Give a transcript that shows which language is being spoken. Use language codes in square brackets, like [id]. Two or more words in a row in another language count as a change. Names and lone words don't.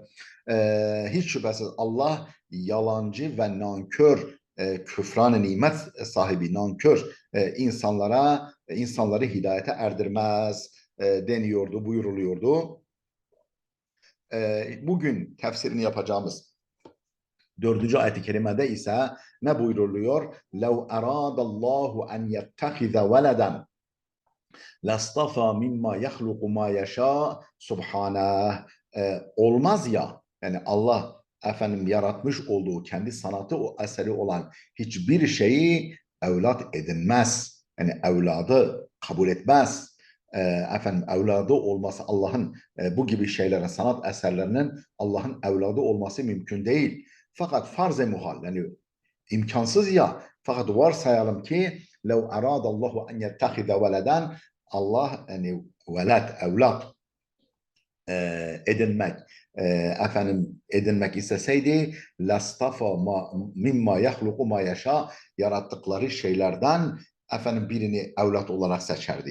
[tr] Hiç şüphesiz Allah yalancı ve nankör küfran nimet sahibi nankör insanları hidayete erdirmez deniyordu, buyuruluyordu. Bugün tefsirini yapacağımız 4. ayet-i kerimede ise ne buyuruluyor? [ar] لَوْ أَرَادَ اللّٰهُ أَنْ يَتَّخِذَ وَلَدًا لَاسْطَفَى مِمَّا يَخْلُقُ مَا يَشَاءُ Subhaneh. [tr] Olmaz ya, yani Allah yaratmış olduğu kendi sanatı o eseri olan hiçbir şeyi evlat edinmez. Yani evladı kabul etmez. Evladı olması Allah'ın bu gibi şeylere, sanat eserlerinin Allah'ın evladı olması mümkün değil. Fakat farz-ı muhal, yani imkansız ya. Fakat varsayalım ki [ar] لَوْ أَرَادَ اللّٰهُ أَنْ يَتَّخِذَ وَلَدًا [tr] Allah yani evlat edinmek edinmek isteseydi [ar] لاصطفى مما يخلق ما يشاء [tr] yarattıkları şeylerden birini evlat olarak seçerdi.